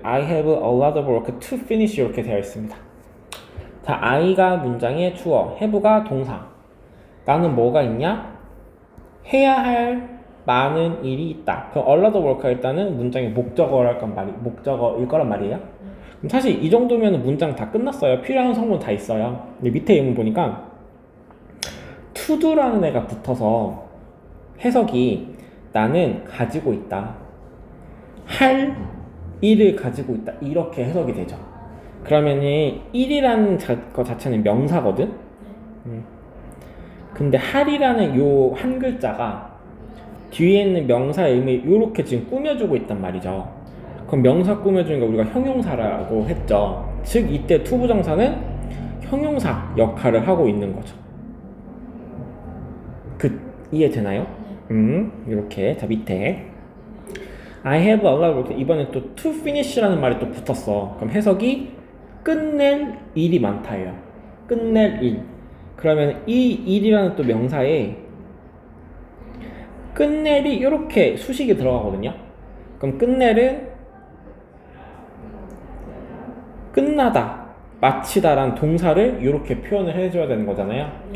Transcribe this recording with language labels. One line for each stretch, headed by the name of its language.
English: I have a lot of work to finish
Korean: 이렇게 되어 있습니다. 자, I가 문장의 주어, have가 동사. 나는 뭐가 있냐? 해야 할 많은 일이 있다. 그럼
English: a lot of work
Korean: 가 일단은 문장의 목적어일 거란 말이에요. 그럼 사실 이 정도면 문장 다 끝났어요. 필요한 성분 다 있어요. 근데 밑에 예문 보니까 to do라는 애가 붙어서 해석이 나는 가지고 있다, 할 일을 가지고 있다 이렇게 해석이 되죠. 그러면은 일이라는 것 자체는 명사거든. 근데 할이라는 요 한 글자가 뒤에 있는 명사의 의미 이렇게 지금 꾸며주고 있단 말이죠. 그럼 명사 꾸며주는 거 우리가 형용사라고 했죠. 즉 이때 투부정사는 형용사 역할을 하고 있는 거죠. 이해되나요? 이렇게.
English: 자,
Korean: 밑에
English: I have a lot.
Korean: 이번엔 또 to finish라는 말이 또 붙었어. 그럼 해석이 끝낼 일이 많다예요. 끝낼 일. 그러면 이 일이라는 또 명사에 끝낼이 이렇게 수식이 들어가거든요. 그럼 끝낼은 끝나다, 마치다라는 동사를 이렇게 표현을 해줘야 되는 거잖아요.